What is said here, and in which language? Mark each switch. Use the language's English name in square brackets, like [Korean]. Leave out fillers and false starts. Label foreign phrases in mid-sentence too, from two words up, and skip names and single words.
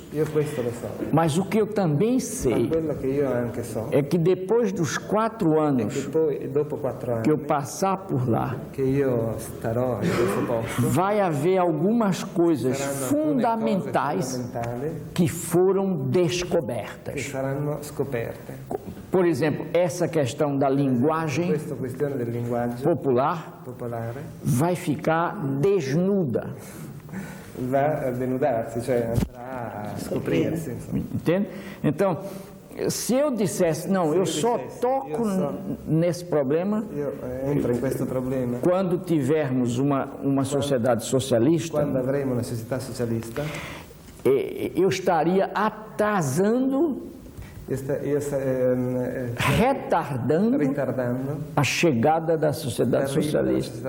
[Portuguese] Mas o que eu também sei é que depois dos 4 anos que eu passar por lá, vai haver algumas coisas fundamentais que foram descobertas. Por exemplo, essa questão da linguagem popular vai ficar desnuda. [Italian] Vai denudarsi, cioè andrà a scoprirsi. [Portuguese] Entende? Então, se eu dissesse, não, eu só toco nesse problema quando tivermos uma sociedade socialista, quando avremo uma sociedade socialista, eu estaria atrasando, retardando a chegada da sociedade socialista.